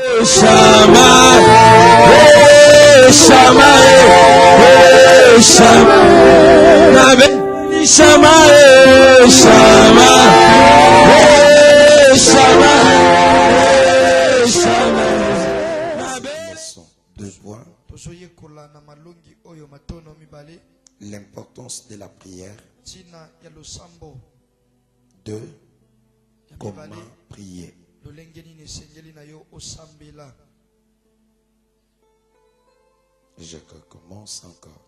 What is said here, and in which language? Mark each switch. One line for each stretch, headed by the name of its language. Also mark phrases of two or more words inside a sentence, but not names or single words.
French: Shama, Shama, Shama, Nabe, Shama, Shama, Shama, Shama, Nabe. Deux points. L'importance de la prière. Deux, comment prier. Je recommence encore.